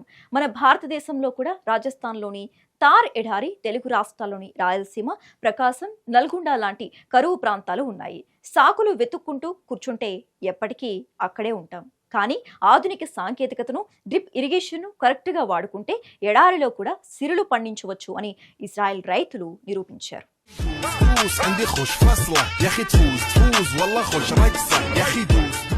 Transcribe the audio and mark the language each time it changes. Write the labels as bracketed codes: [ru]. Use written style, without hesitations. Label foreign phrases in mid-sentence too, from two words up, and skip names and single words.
[te] మన భారతదేశంలో కూడా రాజస్థాన్లోని తార్ ఎడారి, తెలుగు రాష్ట్రాల్లోని రాయలసీమ, ప్రకాశం, నల్గొండ లాంటి కరువు ప్రాంతాలు ఉన్నాయి. సాకులు వెతుక్కుంటూ కూర్చుంటే ఎప్పటికీ అక్కడే ఉంటాం. కానీ ఆధునిక సాంకేతికతను, [en] drip irrigation [te] కరెక్ట్గా వాడుకుంటే ఎడారిలో కూడా సిరులు పండించవచ్చు అని ఇజ్రాయెల్ రైతులు నిరూపించారు. [ar] عندي خوش فصلة يا أخي تفوز والله خوش رقصة يا أخي دوس.